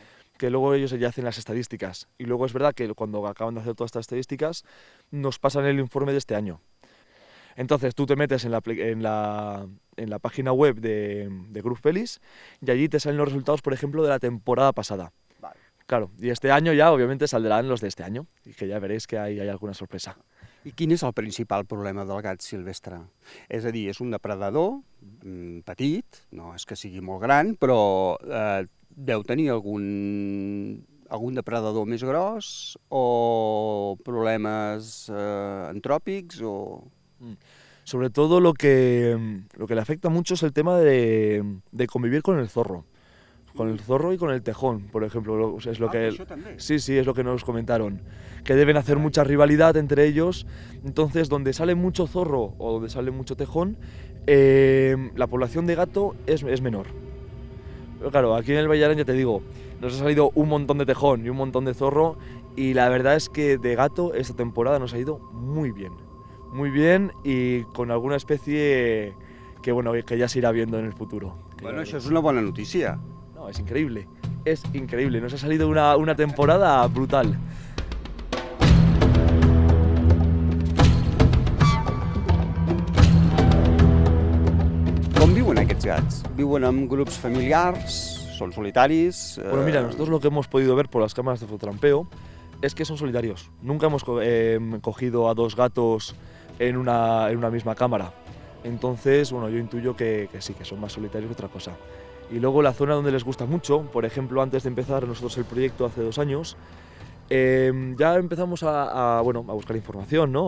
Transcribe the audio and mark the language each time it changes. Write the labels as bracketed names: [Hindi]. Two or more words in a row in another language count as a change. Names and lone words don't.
[Spanish] Que luego ellos ya hacen las estadísticas. Y luego es verdad que cuando acaban de hacer todas estas estadísticas, nos pasan el informe de este año. Entonces tú te metes en la página web de Grup Feliç y allí te salen los resultados, por ejemplo, de la temporada pasada. Vale. Claro, y este año ya obviamente saldrán los de este año, y que ya veréis que hay alguna sorpresa. [Catalan] I quin és el principal problema del gat silvestre? És a dir, és un depredador petit, no és que sigui molt gran, però deu tenir algun depredador més gros o problemes antròpics o... [Spanish] Sobre todo lo que le afecta mucho es el tema de convivir con el zorro. Con el zorro y con el tejón, por ejemplo, es lo que... Sí, es lo que nos comentaron, que deben hacer mucha rivalidad entre ellos, entonces donde sale mucho zorro o donde sale mucho tejón, la población de gato es menor. Pero claro, aquí en el Valle de Arán ya te digo, nos ha salido un montón de tejón y un montón de zorro, y la verdad es que de gato esta temporada nos ha ido muy bien y con alguna especie que, bueno, que ya se irá viendo en el futuro. [Catalan] Bueno, això és una bona notícia. [Spanish] No, es increíble, nos ha salido una temporada brutal. [Catalan] Com viuen aquests gats? Viuen en grups familiars? Són solitaris? [Spanish] Bueno, mira, nosotros lo que hemos podido ver por las cámaras de fototrampeo es que son solitarios. Nunca hemos cogido a dos gatos en una misma cámara. Entonces, bueno, yo intuyo que sí, que son más solitarios que otra cosa. Y luego la zona donde les gusta mucho, por ejemplo, antes de empezar nosotros el proyecto hace 2 años, ya empezamos a buscar información, ¿no?